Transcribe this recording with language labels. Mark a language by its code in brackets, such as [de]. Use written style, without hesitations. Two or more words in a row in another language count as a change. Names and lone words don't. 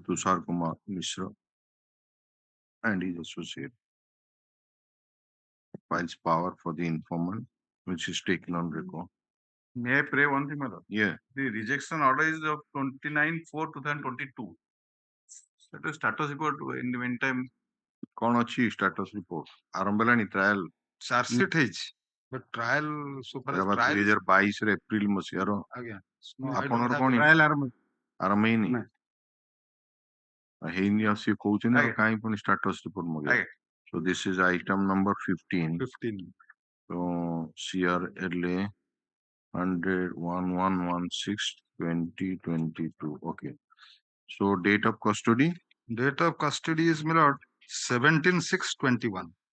[en] Tushar Kumar Mishra and his associate files power for the informant, which is taken on record. May I pray one thing, madam? Yeah. The rejection order is of 29/4/2022. That is status report in the meantime. [or] କଣ ଅଛି [en] status report? [or] ଆରମ୍ଭ ହେଲାଣି trial. [en] Charge sheet ହେଇଛି. But trial super trial [or] 2022 ରେ ଏପ୍ରିଲ ମସିହାର ଆଜ୍ଞା. ଆପଣଙ୍କର କଣ trial ଆରମ୍ଭ ଆରମ୍ଭ ହେଇନି? ନାଇଁ। ହେଇନି ଆଉ ସିଏ କହୁଛନ୍ତି ଆଉ ଆଜ୍ଞା। କାହିଁ ପୁଣି [en] status report [or] ମଗେଇବେ? ଆଜ୍ଞା। [en] So this is item number 15. 15. So CRLA 100/1116/2022. Okay. So date of custody? Date of custody is my lord 17/6/21.